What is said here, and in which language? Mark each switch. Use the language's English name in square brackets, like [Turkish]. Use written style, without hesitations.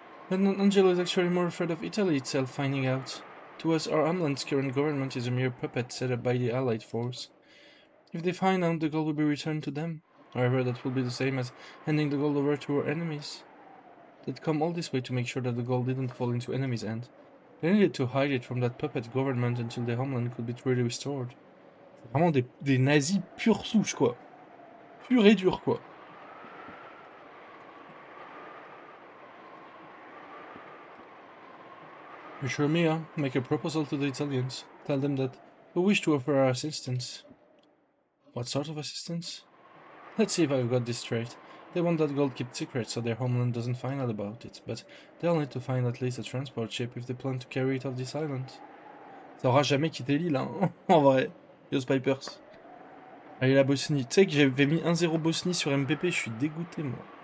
[English] Lieutenant Angelo is actually more afraid of Italy itself finding out. To us, our homeland's current government is a mere puppet set up by the Allied force. If they find out, the gold will be returned to them. However, that will be the same as handing the gold over to our enemies. They'd come all this way to make sure that the gold didn't fall into enemies' hands. They needed to hide it from that puppet government until the homeland could be truly restored. [French] C'est vraiment des nazis pure souche, quoi. Pur et dur, quoi. [English] You sure, Mia? Make a proposal to the Italians. Tell them that we wish to offer our assistance. What sort of assistance? Let's see if I've got this straight. They want that gold kept secret so their homeland doesn't find out about it, but they'll need to find at least a transport ship if they plan to carry it off this island. [French] Ça aura jamais quitté l'île, hein, en vrai. Yo Spipers. Allez, la Bosnie. Tu sais que j'avais mis 1-0 Bosnie sur MPP, je suis dégoûté, moi.